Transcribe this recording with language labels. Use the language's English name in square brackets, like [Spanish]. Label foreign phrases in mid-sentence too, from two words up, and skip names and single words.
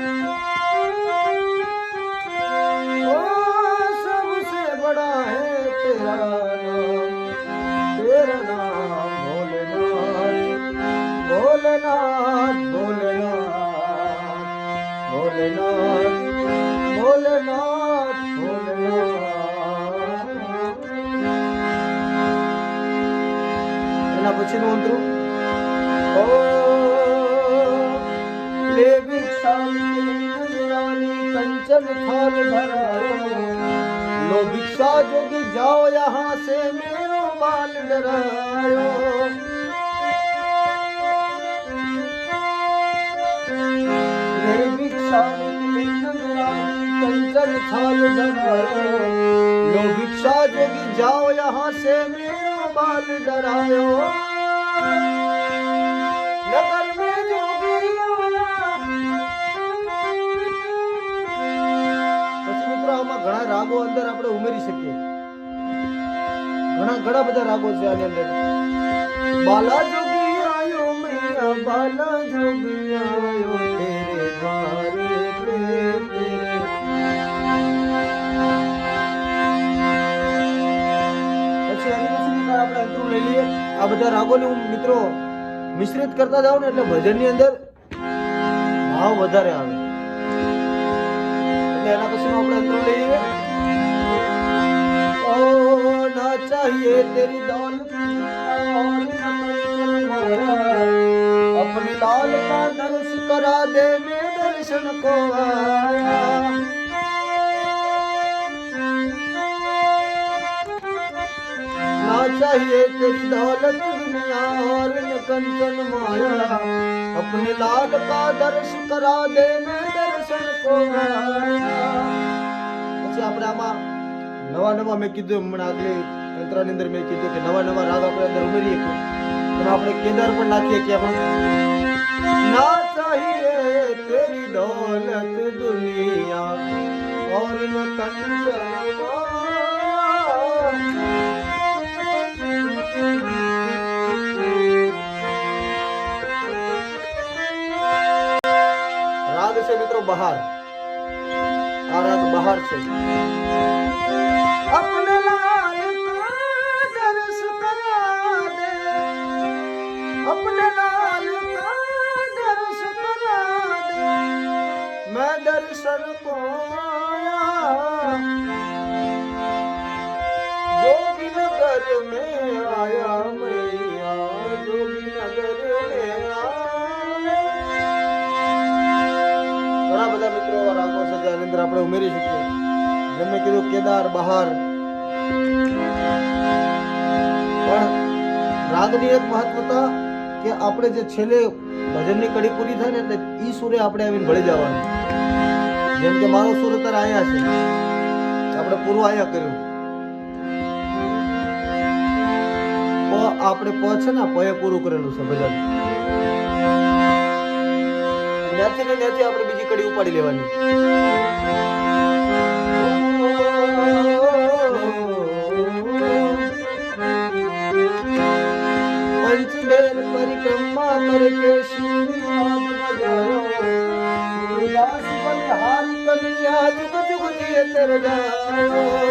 [Hindi] ओ सबसे बड़ा है तेरा नाम, तेरा नाम भोलेनाथ, भोलेनाथ, भोलेनाथ, भोलेनाथ, भोलेनाथ, भोलेनाथ. [Gujarati] એના પછીનું અંતરું [Hindi] ओ ले भिक्षा कंचन थाल भरायो, लो भिक्षा जोगी जाओ यहाँ से मेरो माल डरायो. कंचन थाल धरायो, लो भिक्षा जोगी जाओ यहाँ से मेरो बाल डरायो. नगर में जोगी आया, [Gujarati] રાગો અંદર આપણે ઉમેરી શકીએ. ઘણા બધા રાગો છે આની અંદર. [Hindi] बाला जोगी आयो मैया बाला जोगी आयो तेरे द्वारे तेरे. [Gujarati] પછી આની પછી આપણે અંતરું લઈ લઈએ. આ બધા રાગોને હું મિત્રો મિશ્રિત કરતા જાવ ને એટલે ભજનની અંદર ભાવ વધારે આવે. એટલે એના પછી આપણે અંતરું લઈ લઈએ. [Hindi] ओ ना चाहिए तेरी दौलत अपने लाल का दर्श करा दे मैं दर्शन को आया. ना चाहिए तेरी दौलत दुनिया और न कंचन माया अपने लाल का दर्श करा दे मैं दर्शन को आया. [Gujarati] પછી આપણે આમાં નવા મેં કીધું હમણાં આગલી તંત્રની અંદર મેં કીધું કે નવા રાગ આપણે અંદર ઉમેરીએ કે આપણે કેદાર પણ નાખીએ કે [Hindi] ना चाहिए तेरी दौलत दुनिया और न कंचन [Gujarati] રાગ છે મિત્રો બહાર. આ રાગ બહાર છે. [Hindi] अपने लाल का दर्श करा दे अपने लाल का दर्श करा दे मैं दर्शन को आया. जोगी नगर में आया मैया जोगी नगर में आया. [Gujarati] ઘણા બધા મિત્રો રાગો છે જેની અંદર આપણે ઉમેરી શકીએ. જેમ મેં કીધું કેદાર બહાર. પણ રાગની એક મહત્વતા કે આપણે જે છેલ્લે ભજનની કડી પૂરી થાય ને એટલે ઈ સુરે આપણે આવીને ભળી જવાનું. જેમ કે મારો સુર અત્યારે આયા છે, આપણે પૂરું આયા કર્યું. આપણે પ છે ને પએ પૂરું કરેલું છે ભજન. ત્યાંથી ને ત્યાંથી આપણે બીજી કડી ઉપાડી લેવાની. [Hindi] पंचमेल परिक्रमा करके शिवनाथ बजायो सूरदास बलिहारी कन्हैया जुग जुग जिए तेरे जायो.